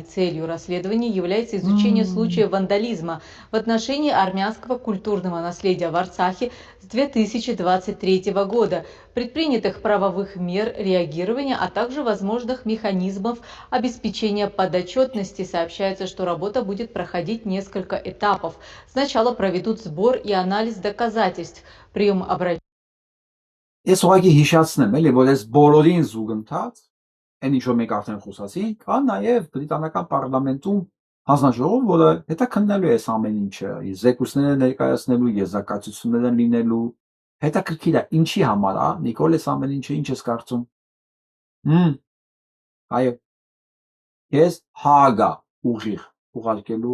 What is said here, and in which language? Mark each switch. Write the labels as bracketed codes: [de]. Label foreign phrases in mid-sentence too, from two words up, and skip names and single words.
[ru] Целью расследования является изучение случаев вандализма в отношении армянского культурного наследия в Арцахе с 2023 года, предпринятых правовых мер реагирования, а также возможных механизмов обеспечения подотчетности. Сообщается, что работа будет проходить несколько этапов. Сначала проведут сбор и анализ доказательств, прием обращений. [hy] Ես ուղղակի հիշացնեմ, էլի, որ այս բոլորին զուգընթաց, այն ինչ որ մենք արդեն խոսացինք, կա նաև բրիտանական պարլամենտում հանձնաժողով, որը հետաքննելու է այս ամեն ինչը, զեկույցները ներկայացնելու, եզրակացություններ լինելու, հետաքրքիր է, ինչի համար է, Նիկոլ, այս ամեն ինչը ինչ ես կարծում։ Այո, ես հագա ուղիղ ուղարկելու